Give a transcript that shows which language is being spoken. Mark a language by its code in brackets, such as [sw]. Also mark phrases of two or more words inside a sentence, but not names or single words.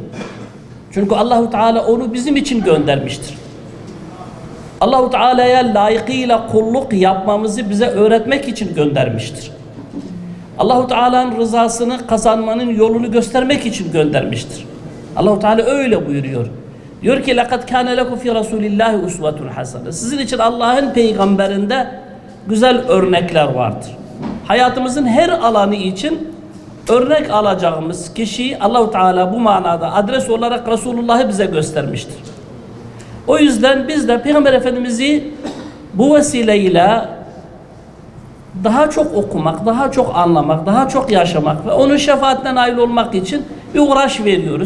[tr] Çünkü Allahu Teala onu bizim için göndermiştir. Allahu Teala'ya layıkıyla kulluk yapmamızı bize öğretmek için göndermiştir. Allahu Teala'nın rızasını kazanmanın yolunu göstermek için göndermiştir. Allahu Teala öyle buyuruyor. Diyor ki [ar] لَقَدْ كَانَ لَكُمْ فِي رَسُولِ اللّٰهِ اُسْوَةٌ حَسَنَةٌ [tr] Sizin için Allah'ın peygamberinde güzel örnekler vardır. Hayatımızın her alanı için örnek alacağımız kişiyi Allahu Teala bu manada adres olarak Resulullah'ı bize göstermiştir. O yüzden biz de Peygamber Efendimiz'i bu vesileyle daha çok okumak, daha çok anlamak, daha çok yaşamak ve onun şefaatine nail olmak için bir uğraş veriyoruz.